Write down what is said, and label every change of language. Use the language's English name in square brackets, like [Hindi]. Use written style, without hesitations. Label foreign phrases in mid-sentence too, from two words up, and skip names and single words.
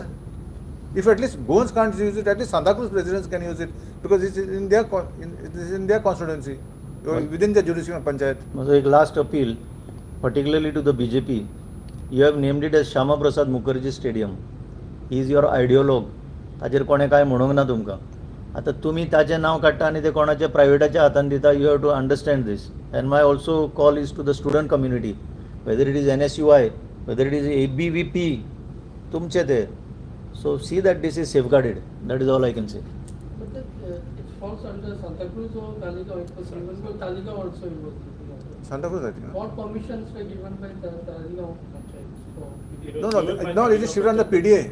[English] If at least Gomes can't use it, at least Santa Cruz residents can use it, because it is in their constituency, within the jurisdiction of panchayat. So, a last appeal, particularly to the BJP. You have named it as Shayama Prasad Mukherjee Stadium. He is your ideologue. [Konkani] ताचेर कोणे काय म्हणूंक ना तुमकां. आतां तुमी ताचें नांव काडटा आनी तें कोणाच्या प्रायवेटाच्या हातान दिता. [English] You have to understand this. And my also call is to the student community, whether it is NSUI, whether it is ABVP, [Konkani] तुमचे ते. [English] So see that this is safeguarded. That is all I can say. But it falls under Santa Cruz or Taligaon. It was even though Taligaon also was. Santa Cruz, I think. What permissions were given by Taligaon? No, it is shifted on the PDA.